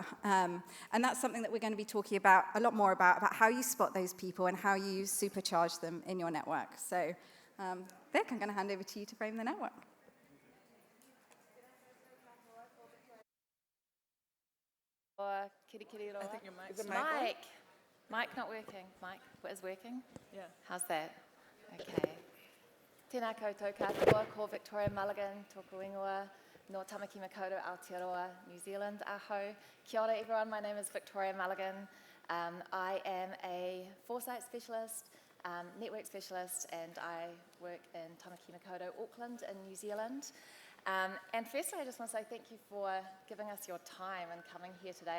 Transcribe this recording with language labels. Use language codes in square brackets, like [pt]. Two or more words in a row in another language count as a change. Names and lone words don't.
[en] And that's something that we're going to be talking about a lot more about how you spot those people and how you supercharge them in your network. So, Vic, I'm going to hand over to you to frame the network. I think your mic's Mic not working. Mic is working? Yeah. How's that? Okay. [mi] Tēnā koutou katoa, ko Victoria Mulligan, tōku ingoa, no Tamaki Makaurau, Aotearoa, [en] New Zealand, [mi] aho. Kia ora [en] everyone, my name is Victoria Mulligan. I am a foresight specialist, network specialist, and I work in Tamaki Makaurau, Auckland in New Zealand. And firstly, I just want to say thank you for giving us your time and coming here today.